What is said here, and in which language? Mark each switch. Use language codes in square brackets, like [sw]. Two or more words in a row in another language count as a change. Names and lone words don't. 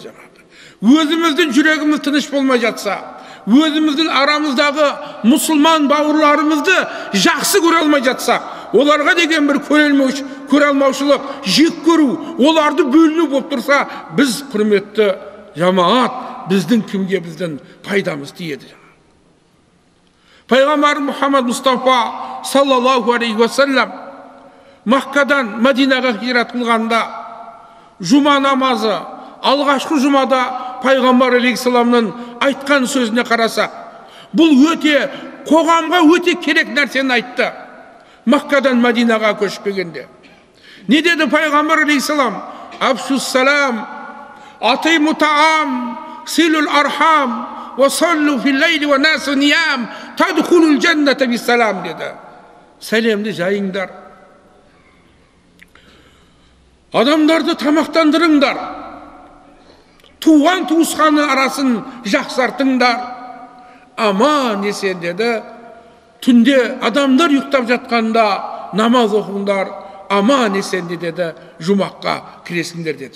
[kk] Өзіміздің жүрегіміз тыныш болмай жатса, өзіміздің арамыздағы мұсылман бауырларымызды жақсы көре алмай жатсақ, оларға деген бір көре алмаушылық, жек көру, оларды бөліну болып тұрса, біз құрметті жамаат, біздің кімге біздің пайдамыз тиеді. Пайғамбар Мұхаммад Мұстафа [ar] صلى الله عليه وسلم [kk] Маққадан Мәдинаға хижрат қылғанда жұма намазы, алғашқы жұмада пайғамбар алейхиссаламның айтқан сөзіне қараса, бұл өте қоғамға өте керек нәрсені айтты. Маққадан Мәдинаға көшіп келгенде не деді пайғамбар алейхиссалам? [ar] أفشوا السلام أطعموا الطعام صلوا الأرحام وصلوا في الليل والناس نيام تدخلوا الجنة بسلام деді. [kk] Сәлемді жайыңдар, адамдарды тамақтандырыңдар, туған туысқанның арасын жақсартыңдар, аман есен деді. Түнде адамдар ұйықтап жатқанда намаз оқыңдар, аман есен деді, жұмаққа кіресіңдер деді.